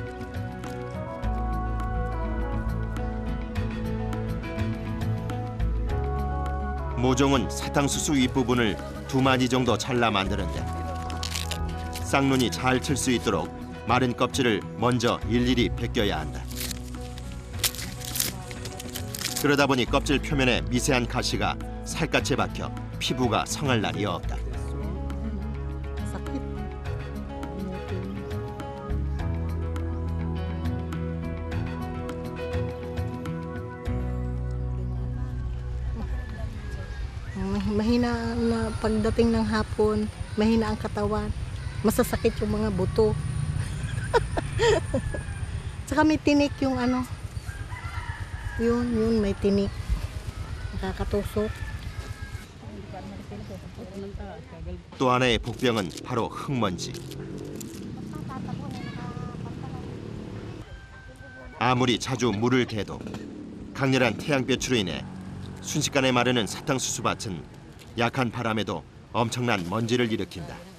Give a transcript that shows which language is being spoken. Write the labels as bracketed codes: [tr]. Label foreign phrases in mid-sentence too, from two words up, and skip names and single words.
[ko] 모종은 사탕수수 윗부분을 2마디 정도 잘라 만드는데 쌍눈이 잘 틀 수 있도록 마른 껍질을 먼저 일일이 벗겨야 한다. 그러다 보니 껍질 표면에 미세한 가시가 살갗에 박혀 피부가 성할 날이 없다. [tl] Mahina na pagdating ng hapon, mahina ang katawan, masasakit yung mga buto. Saka may tinik yung ano. Yun, may tinik. Nakakatusok. [ko] 또 하나의 복병은 바로 흙먼지. 아무리 자주 물을 개도 강렬한 태양볕으로 인해 순식간에 마르는 사탕수수밭은 약한 바람에도 엄청난 먼지를 일으킨다.